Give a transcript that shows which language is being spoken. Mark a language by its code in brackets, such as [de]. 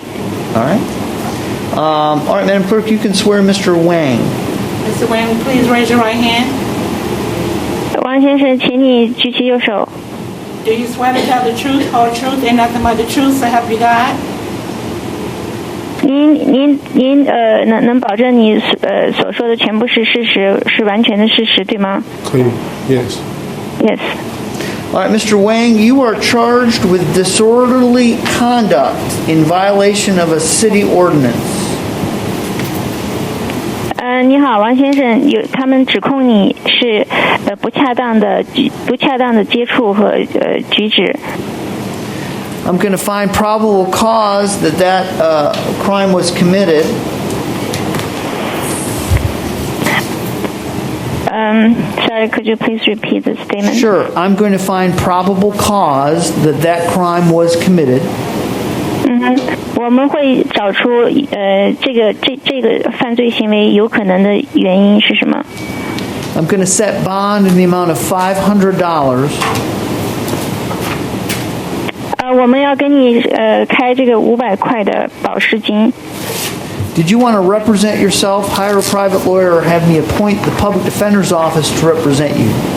[en] All right. All right, Madam Clerk, you can swear Mr. Wang. Mr. Wang, please raise your right hand. [zh] 王先生，请你举起右手。 [en] Do you swear to tell the truth, whole truth, and nothing but the truth, so help you God? [zh] 您能保证你所说的全部是事实，是完全的事实，对吗？可以 [en] Yes. Yes. All right, Mr. Wang, you are charged with disorderly conduct in violation of a city ordinance. [zh] 你好，王先生，他们指控你是不恰当的接触和举止。 [en] I'm going to find probable cause that crime was committed. Sorry, could you please repeat the statement? Sure. I'm going to find probable cause that crime was committed. [zh] 我们会找出这个犯罪行为有可能的原因是什么。 [en] I'm going to set bond in the amount of $500. [zh] 我们要跟你开这个500块的保释金。 [en] Did you want to represent yourself, hire a private lawyer, or have me appoint the public defender's office to represent you?